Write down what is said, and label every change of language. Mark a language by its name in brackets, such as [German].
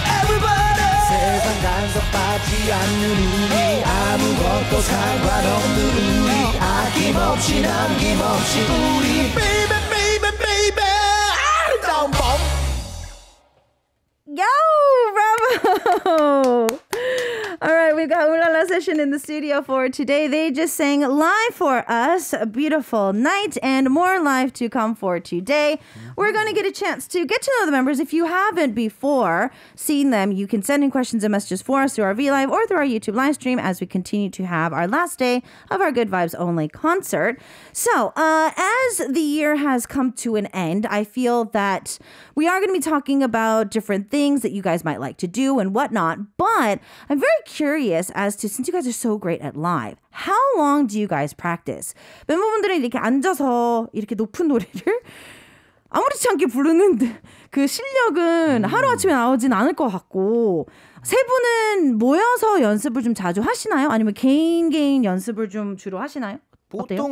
[English] Everybody [Korean] 세상 간섭받지 않는 우리 아무것도 상관없는 우리 아낌없이 남김없이 우리 [English] Baby baby baby [Korean] 아름다운 밤 [English] Yo, bravo! All right, we've got Ooh La La Session in the studio for today. They just sang live for us, A Beautiful Night, and more live to come for today. We're going to get a chance to get to know the members. If you haven't before seen them, you can send in questions and messages for us through our VLive or through our YouTube live stream as we continue to have our last day of our Good Vibes Only concert. So, as the year has come to an end, I feel that we are going to be talking about different things that you guys might like to do and whatnot, but I'm very curious as to, since you guys are so great at live, how long do you guys practice? [Korean] 멤버분들은 이렇게 앉아서 이렇게 높은 노래를 아무렇지 않게 부르는 그 실력은 하루아침에 나오진 않을 것 같고, 세 분은 모여서 연습을 좀 자주 하시나요? 아니면 개인 연습을 좀 주로 하시나요? 보통